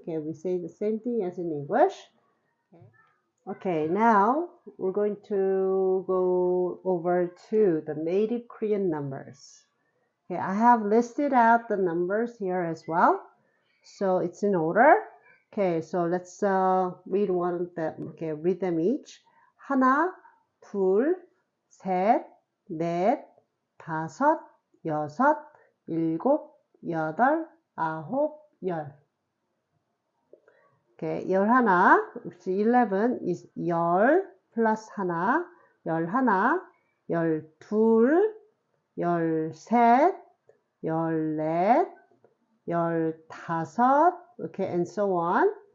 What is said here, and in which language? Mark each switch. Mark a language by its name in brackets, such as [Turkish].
[English] Okay, we say the same thing as in English. Okay, now we're going to go over to the native Korean numbers. Okay, I have listed out the numbers here as well. So it's in order. Okay, so let's read one of them. Okay, read them each. [Korean] 하나, 둘, 셋, 넷, 다섯, 여섯, 일곱, 여덟, 아홉, 열. [English] Okay, 열하나, which 11 is 열 plus 하나, [Korean] 열하나, 열둘, 열셋, 열넷, 열다섯, [English] okay, and so on.